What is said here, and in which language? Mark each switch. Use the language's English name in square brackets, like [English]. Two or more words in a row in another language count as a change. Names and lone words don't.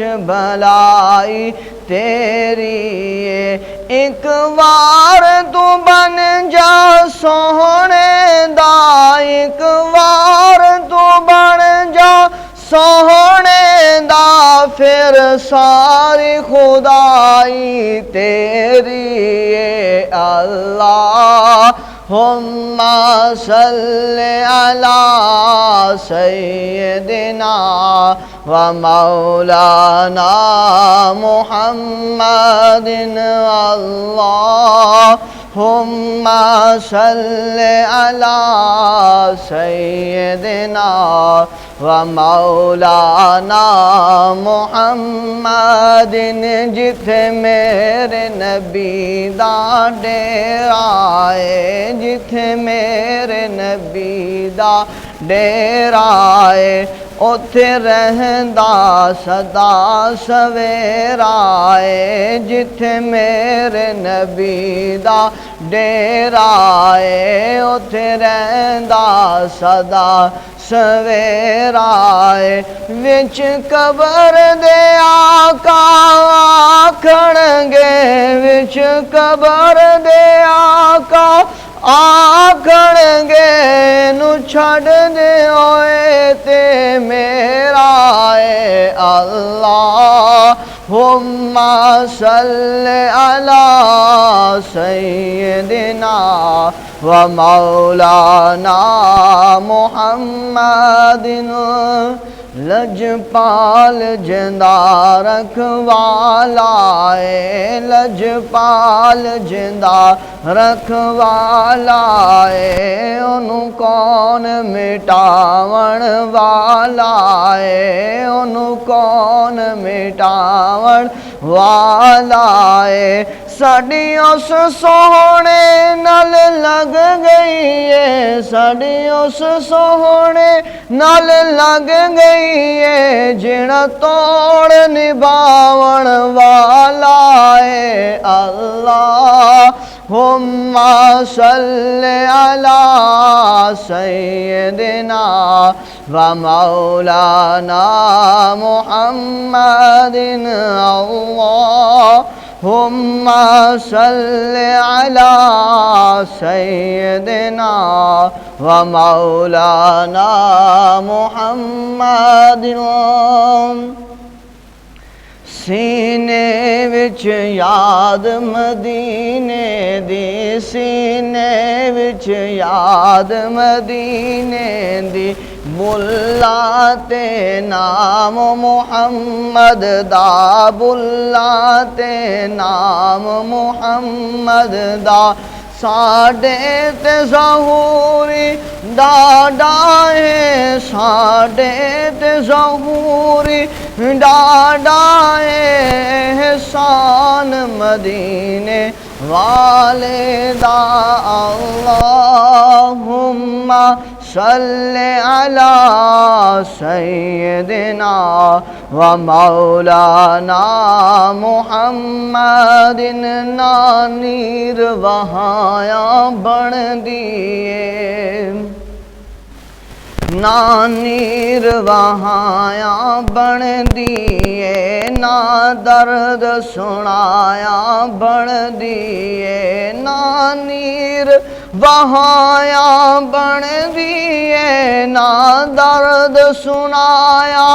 [Punjabi] بلائی تیری ایک وار تو بن جا سوہنے دا ایک وار تو بن جا سوہنے دا پھر ساری خدائی تیری [Arabic] اللہم صل علی سیدنا ومولانا محمد اللہم صل علی سیدنا ومولانا محمد [Punjabi] جتھے میرے نبی دا ڈیرا ہے جتھے میرے نبی دا ڈیرا ہے اتھے رہندا سدا سویرا ہے جتھے میرے نبی دا ڈیرا ہے اتھے رہندا سدا سویرا ہے وچ قبر دے آقا آکھنگے وچ قبر دے آقا آکھنگے نو چھڑ دے ہوئے تے میرا ہے [Arabic] اللہم صل علی سیدنا ومولانا محمد [Punjabi] لجپال جندہ رکھوالا ہے لجپال جندہ رکھوالا ہے انہوں کون مٹاون والا ہے انہوں کون مٹاون والا ہے ساڑی اس سوہنے نال لگ گئی ہے ساڑی اس سوہنے نال لگ گئی ہے جنہ توڑ نباون والا ہے [Arabic] اللہم صل علی سیدنا ومولانا محمد اللہم صل علی سیدنا ومولانا [Punjabi] محمد سینے وچ یاد مدینے دی سینے وچ یاد مدینے دی بلا تے نام محمد دا بلا تے نام محمد دا ساڑے تے ظہوری ڈاڈا ہے ساڑے تے ظہوری ڈاڈا ہے احسان مدینے والے دا [Arabic] اللہم صل علی سیدنا ومولانا محمد [Punjabi] نانیر وہایا بن دیئے نہ نیر وہایا بن دیے، نہ درد سنایا بن دیے، نہ نیر وہایا بن دیے، نہ درد سنایا